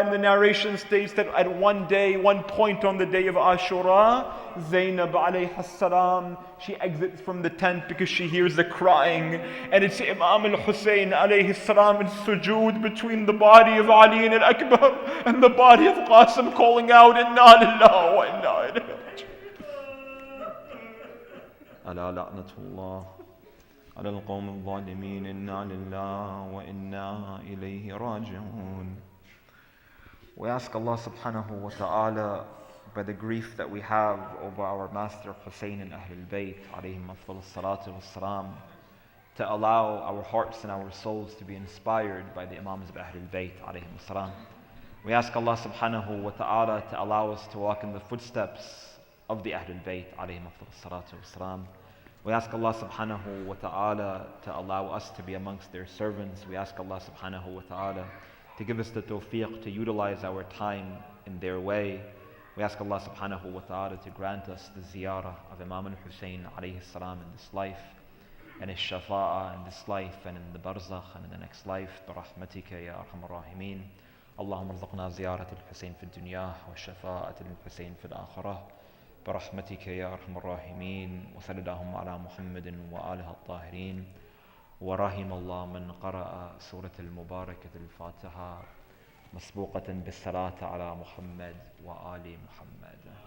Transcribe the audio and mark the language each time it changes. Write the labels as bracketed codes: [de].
[en] And the narration states that at one point on the day of Ashura, Zainab alayhi salam, she exits from the tent because she hears the crying. And it's Imam al-Hussein alayhi salam in sujood between the body of Ali al-Akbar and the body of Qasim, calling out, [ar] "Inna lillahi wa inna ilayhi raji'un." ألا لعنة الله على القوم الظالمين إنا لله وإنا إليه راجعون. [en] We ask Allah subhanahu wa ta'ala, by the grief that we have over our master Hussein and Ahlul Bayt alayhim afdal salatu wassalam, to allow our hearts and our souls to be inspired by the Imams of Ahlul Bayt alayhim as-salam. We ask Allah subhanahu wa ta'ala to allow us to walk in the footsteps of the Ahlul Bayt alayhim as-salatu was-salam. We ask Allah subhanahu wa ta'ala to allow us to be amongst their servants. We ask Allah subhanahu wa ta'ala to give us the tawfiq to utilize our time in their way. We ask Allah subhanahu wa ta'ala to grant us the ziyarah of Imam al-Hussein alayhi salam in this life, and his shafa'ah in this life, and in the barzakh, and in the next life. [ar] برحمتك يا أرحم الراحمين. اللهم ارزقنا زيارة الحسين في الدنيا والشفاعة للحسين في الآخرة برحمتك يا أرحم الراحمين. وصلى اللهم على محمد وآله الطاهرين. ورحم الله من قرأ سورة المباركة الفاتحة مسبوقة بالصلاة على محمد وآل محمد.